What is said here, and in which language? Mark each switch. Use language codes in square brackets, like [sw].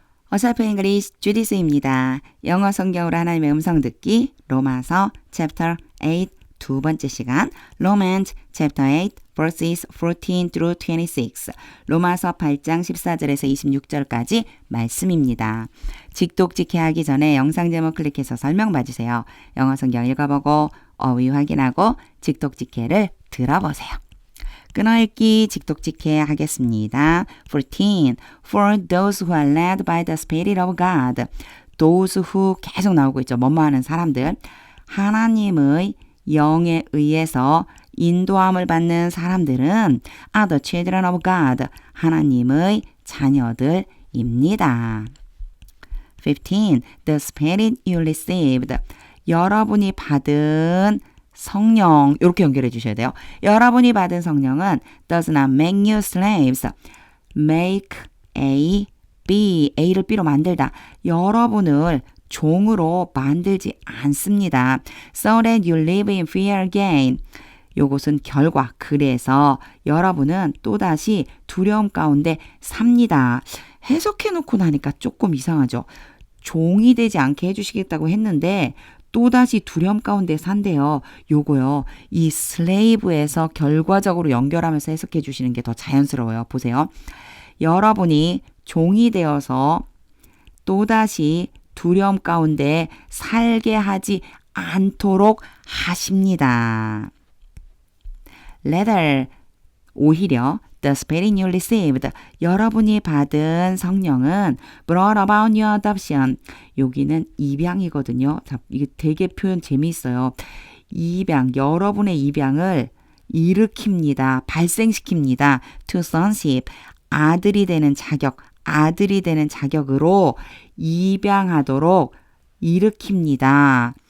[ko] 어설픈 잉글리시 주디스입니다. 영어 성경으로 하나님의 음성 듣기 로마서 챕터 8 두 번째 시간 [en] Romans chapter 8 verses 14 through 26 [ko] 로마서 8장 14절에서 26절까지 말씀입니다. 직독직해 하기 전에 영상 제목 클릭해서 설명 봐주세요. 영어 성경 읽어보고 어휘 확인하고 직독직해를 들어보세요. 끊어읽기 직독직해 하겠습니다. 14. [en] For those who are led by the Spirit of God. [ko] Those who 계속 나오고 있죠. 뭐뭐 하는 사람들. 하나님의 영에 의해서 인도함을 받는 사람들은 [en] are the children of God. [ko] 하나님의 자녀들입니다. 15. [en] The Spirit you received. [ko] 여러분이 받은 성령 이렇게 연결해 주셔야 돼요. 여러분이 받은 성령은 [en] does not make you slaves. [ko] make A, B, A를 B로 만들다. 여러분을 종으로 만들지 않습니다. [en] So that you live in fear again. [ko] 요것은 결과. 그래서 여러분은 또다시 두려움 가운데 삽니다. 해석해 놓고 나니까 조금 이상하죠. 종이 되지 않게 해주시겠다고 했는데 또다시 두려움 가운데 산대요. 요거요. 이 slave에서 결과적으로 연결하면서 해석해 주시는 게 더 자연스러워요. 보세요. 여러분이 종이 되어서 또다시 두려움 가운데 살게 하지 않도록 하십니다. [en] Rather, [ko] 오히려 [en] The Spirit you received, [ko] 여러분이 받은 성령은 [en] brought about your adoption. [ko] 여기는 입양이거든요. 자, 이게 되게 표현 재미있어요. 입양, 여러분의 입양을 일으킵니다. 발생시킵니다. To sonship, 아들이 되는 자격, 아들이 되는 자격으로 입양하도록 일으킵니다.